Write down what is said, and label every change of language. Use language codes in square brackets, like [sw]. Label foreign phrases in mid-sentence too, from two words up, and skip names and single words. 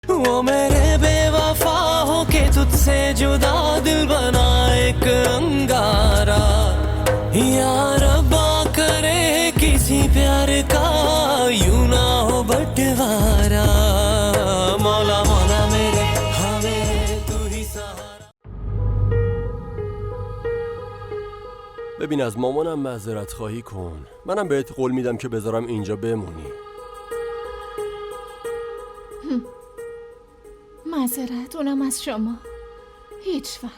[hi] वो मेरे बेवफा हो के तुझसे जुदा दिल बना एक अंगारा या रब्बा करे किसी प्यार का यूं ना हो बंटवारा मौला मौला मेरे हमें तू ही सहारा. [fa] ببین از مامانم معذرت خواهی کن. منم بهت قول میدم که بذارم اینجا بمونی. معذرت اونم از شما. هیچ وقت.